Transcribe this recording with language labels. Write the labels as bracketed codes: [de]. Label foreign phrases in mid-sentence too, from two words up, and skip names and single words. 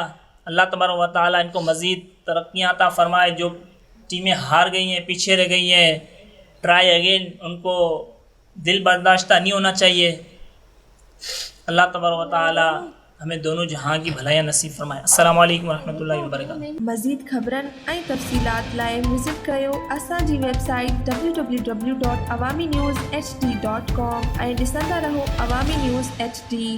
[ur] اللہ تبارک و تعالیٰ ان کو مزید ترقیاں عطا فرمائے. جو ٹیمیں ہار گئی ہیں، پیچھے رہ گئی ہیں، [en] try again. [ur] ان کو دل برداشتہ نہیں ہونا چاہیے. اللہ تبارک و تعالیٰ ہمیں دونوں جہاں کی بھلائیاں نصیب فرمائے. السلام علیکم ورحمۃ اللہ وبرکاتہ. [sd] مزید خبرن ऐं तफ़सीलात लाइ विज़िट कयो असांजी वेबसाइट www.awamiNewsHD.com ऐं ॾिसंदा रहो अवामी न्यूज़ HD.